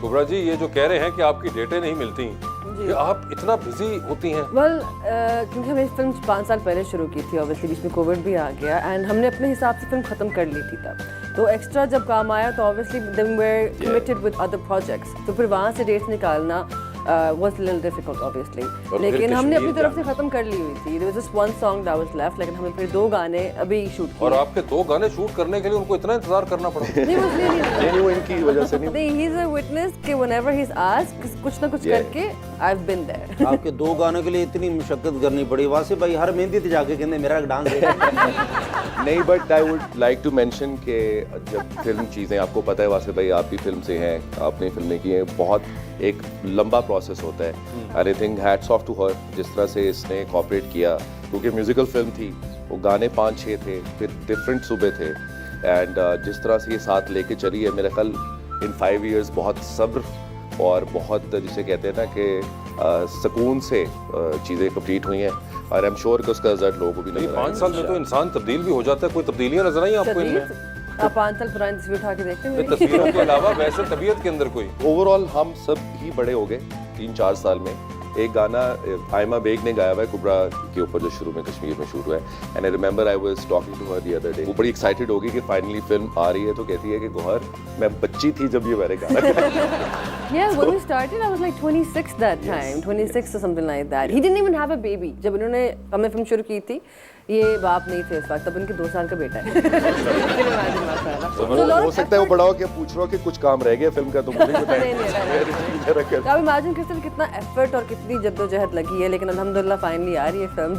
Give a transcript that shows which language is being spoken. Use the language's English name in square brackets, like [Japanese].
[Hindi] कुबरा जी, ये जो कह रहे हैं कि आपकी डेटें नहीं मिलती, ये आप इतना बिजी होती हैं? वेल, क्योंकि हमने फिल्म 5 साल पहले शुरू की थी, ऑब्वियसली बीच में कोविड भी आ गया, एंड हमने अपने हिसाब से फिल्म खत्म कर ली थी तब। तो एक्स्ट्रा जब काम आया तो [English] obviously then we were committed with other projects, [Hindi] तो फिर वहाँ से डेट्स निकालना [English] was a little difficult obviously. [Hindi] और लेकिन फिर हमने अपनी कश्मीर तरफ से खत्म कर ली हुई थी. [English] There was just one song that was left, [Hindi] लेकिन हमने फिर 2 गाने अभी शूट किए. और आपके 2 गाने शूट करने के लिए उनको इतना इंतजार करना पड़ा। नहीं [English] was really [Hindi] नहीं वो इनकी वजह से नहीं। [English] नहीं, he's a witness कि whenever he's asked [Hindi] कुछ ना कुछ करके [English] I've been there. [Hindi] आपके 2 गानों के लिए इतनी मुशक्कत करनी पड़ी वासे भाई, हर मेहंदी ते जाके कहते मेरा डांस है। नहीं [English] but I would like to mention [Hindi] कि जब फिल्म चीज़ें आपको पता है वासे भाई, आप भी फिल्म से हैं, आपने फिल्में की हैं, बहुत एक लंबा प्रोसेस होता है। [English] I think hats off to her [Hindi] जिस तरह से इसने कॉपरेट किया, क्योंकि म्यूजिकल फिल्म थी, वो गाने 5-6 थे, फिर डिफरेंट सूबे थे, एंड जिस तरह से ये साथ लेके चली है, मेरे ख्याल इन 5 इयर्स बहुत सब्र और बहुत जिसे कहते हैं ना कि सुकून से चीज़ें कंप्लीट हुई हैं, और आई एम श्योर कि उसका रिजल्ट लोगों को भी नजर 5 साल में तो इंसान तब्दील भी हो जाता है। कोई तब्दीलियां नजर आई आपको इनमें? आप 5 साल पुरानी तस्वीर उठा के देखते हैं तस्वीरों के अलावा वैसे तबीयत के अंदर कोई? ओवरऑल हम सब ही बड़े हो गए 3-4 साल में। एक गाना आयमा बेग ने गाया हुआ है कुबरा के ऊपर, जो शुरू में कश्मीर में शूट हुआ है, [English] And I remember I was talking to her the other day. [Hindi] वो बड़ी एक्साइटेड होगी कि फाइनली फिल्म आ रही है, तो कहती है कि गौहर मैं बच्ची थी जब ये मैंने गाना गाया। [English] Yeah, when we started, I was like 26 that time, 26 or something like that. He didn't even have a baby. [Hindi] जब इन्होंने हमने फिल्म शुरू की थी, ये बाप नहीं थे इस वक्त, तब इनके 2 साल का बेटा है। हो सकता है वो बड़ा हो के पूछ रहा हो कि कुछ काम रह गया फिल्म का, तो मुझे नहीं, तो आप इमेजिन करते हैं कितना एफर्ट और कितनी जद्दोजहद लगी है, लेकिन अल्हम्दुलिल्लाह फाइनली आ रही है फिल्म।